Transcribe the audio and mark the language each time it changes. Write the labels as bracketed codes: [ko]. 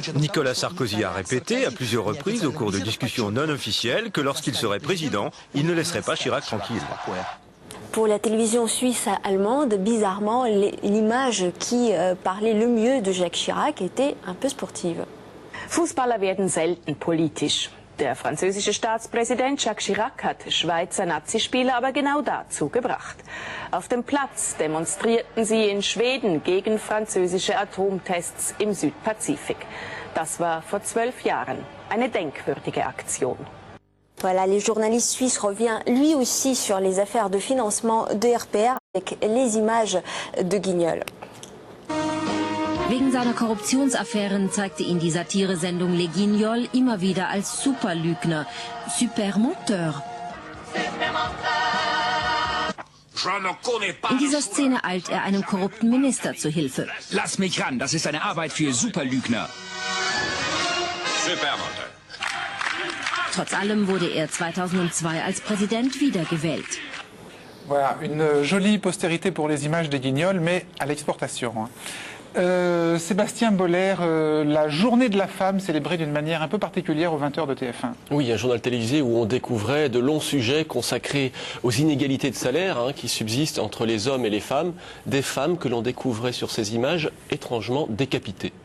[fr] Nicolas Sarkozy a répété à plusieurs reprises au cours de discussions non officielles que lorsqu'il serait président, il ne laisserait pas Chirac tranquille. Pour la télévision suisse allemande, bizarrement, l'image qui parlait le mieux de Jacques Chirac était un peu sportive. [de] Fußballer werden selten politisch. Der französische Staatspräsident Jacques Chirac hat Schweizer Nazispieler aber genau dazu gebracht. Auf dem Platz demonstrierten sie in Schweden gegen französische Atomtests im Südpazifik. Das war vor 12 Jahren eine denkwürdige Aktion. [fr] Voilà, les journalistes suisses revient lui aussi sur les affaires de financement de RPR avec les images de Guignol. [de] Wegen seiner Korruptionsaffären zeigte ihn die Satiresendung Les Guignols immer wieder als Superlügner, Supermenteur. In dieser Szene eilt er einem korrupten Minister zu Hilfe. Lass mich ran, das ist eine Arbeit für Superlügner. [fr] Supermenteur. [de] Trotz allem wurde er 2002 als Präsident wiedergewählt. [fr] Voilà, une jolie postérité pour les images des Guignols, mais à l'exportation. Sébastien Boller, la journée de la femme célébrée d'une manière un peu particulière aux 20h de TF1. Oui, un journal télévisé où on découvrait de longs sujets consacrés aux inégalités de salaire qui subsistent entre les hommes et les femmes, des femmes que l'on découvrait sur ces images étrangement décapitées.